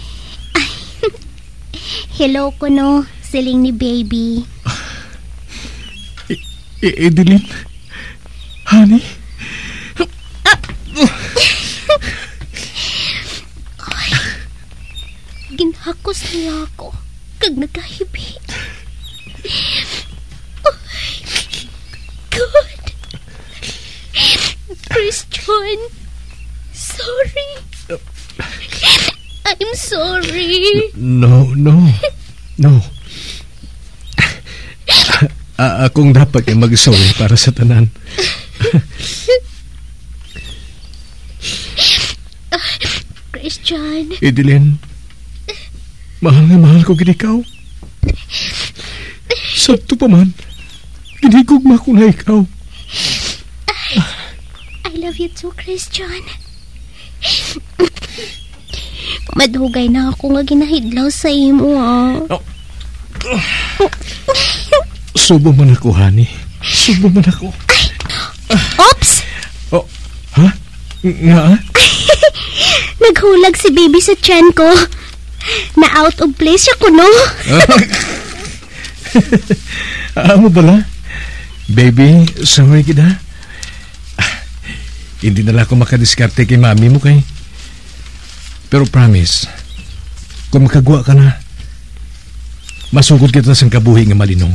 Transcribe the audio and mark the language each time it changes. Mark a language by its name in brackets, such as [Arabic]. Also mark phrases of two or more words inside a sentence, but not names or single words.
[Hiligaynon] Hello ko no, siling ni baby. Edeline? Honey? Ginhakos niya ako kag nagkahibi. [English] Oh, God. Christian, sorry. I'm sorry. No. [Hiligaynon] Akong dapat kay mag-sorry para sa tanan. Christian. Edeline, mahal nga mahal ko gid ikaw. Sakto pa man, ginigugma ko na ikaw. [English] I love you too, Christian. [Hiligaynon] Madugay na ako nga ginahidlaw sa imo, Subo man ako, honey. Subo man ako. Oops! Oh, ha? Nga? Naghulag si baby sa tiyan ko. Na [English] out of place [Hiligaynon] siya kuno. Amo bala? Baby, sorry kita. Hindi na lang ako makadiskarte kay mami mo kay. Pero promise, kung makagwa ka na, masugod kita sa kabuhi nga malinong.